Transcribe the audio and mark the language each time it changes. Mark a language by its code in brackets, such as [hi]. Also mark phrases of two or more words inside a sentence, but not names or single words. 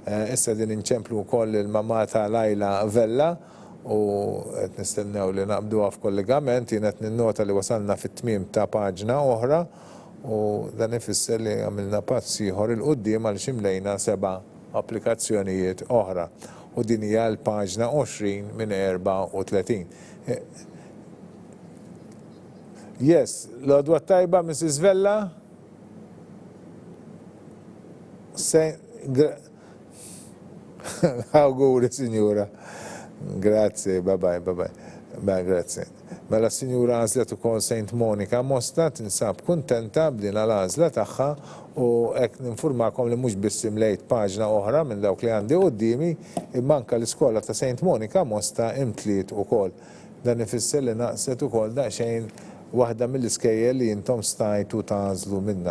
[mt] Issa din inċemplu wkoll il-mamma ta' Lajla Vella u qed nistennew li naqbduha f'kollegament, jien qed ninnota li wasalna fit-tmiem ta' paġna oħra u dan ifisser li għamilna pass ieħor il-qudiem għal ximlejna 7 applikazzjonijiet oħra. U din hija l-paġna 20 minn 34. Yes, l-għodwa tajba, Mrs. Vella? Auguri, signora. Grazie, [en] bye-bye. [mt] Beh, grazie. Mela s-Sinjura għażlet ukoll St. Monica Mosta tinsab kuntenta b'din l-għażla tagħha u hekk ninfurmakom li mhux biss imlejt paġna oħra minn dawk li għandi qudiemi, imma anke l-iskola ta' St. Monica Mosta imtliet ukoll. Dan ifisser li naqset ukoll daqsxejn waħda mill-iskejjel li intom stajtu tażlu minnha.